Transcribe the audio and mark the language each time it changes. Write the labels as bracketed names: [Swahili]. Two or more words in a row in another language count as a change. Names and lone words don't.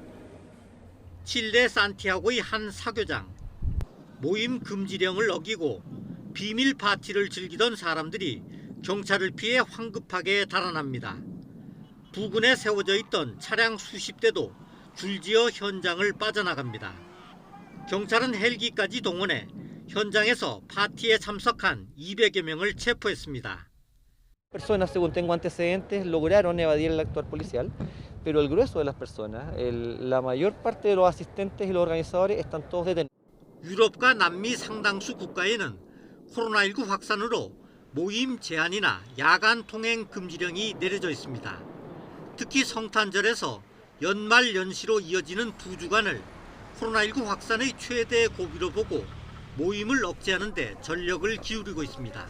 [Korean] 칠레 산티아고의 한 사교장. 모임 금지령을 어기고 비밀 파티를 즐기던 사람들이 경찰을 피해 황급하게 달아납니다. 부근에 세워져 있던 차량 수십 대도 줄지어 현장을 빠져나갑니다. 경찰은 헬기까지 동원해 현장에서 파티에 참석한 200여 명을 체포했습니다. [Spanish] Personas, según tengo antecedentes, lograron evadir el actuar policial, pero el grueso de las personas, la mayor parte de los asistentes y los organizadores están todos detenidos. [Korean] 유럽과 남미 상당수 국가에는 코로나19 확산으로 모임 제한이나 야간 통행 금지령이 내려져 있습니다. 특히 성탄절에서 연말 연시로 이어지는 두 주간을 코로나19 확산의 최대 고비로 보고 모임을 억제하는 데 전력을 기울이고 있습니다.